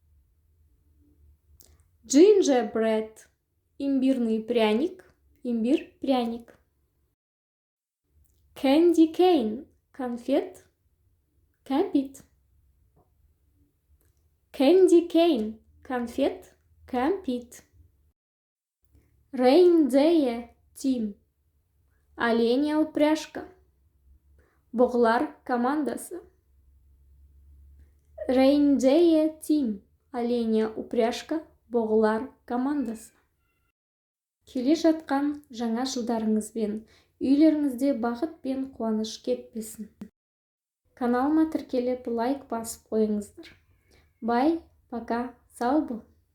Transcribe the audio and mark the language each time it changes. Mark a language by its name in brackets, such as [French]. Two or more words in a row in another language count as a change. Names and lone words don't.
[Russian] Gingerbread. Имбирный пряник. Имбирь пряник. [English] Candy cane. Конфет. Кәмпит. Candy cane. [Russian] Конфет. [Kazakh] Кәмпит. [English] Reindeer team. [Russian] Оленя упряжка. [Kazakh] Бұғылар командасы. [English] Reindeer team. [Russian] Оленя упряжка. [Kazakh] Бұғылар командасы. Келе жатқан жаңа жылдарыңызбен үйлеріңізде бақыт пен қуаныш кетпесін. Каналыма тіркеліп лайк басып қойыңыздар. Бай, пока, сау бол.